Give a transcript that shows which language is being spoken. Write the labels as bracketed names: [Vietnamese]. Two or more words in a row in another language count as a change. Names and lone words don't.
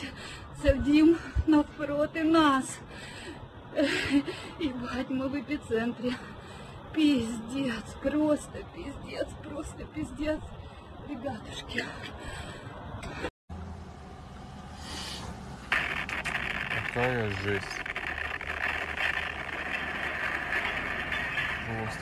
[Ukrainian] Це в дім навпроти нас. І бать, ми в епіцентрі. [Russian] Пиздец, просто пиздец, ребятушки. Какая жесть. Просто жесть.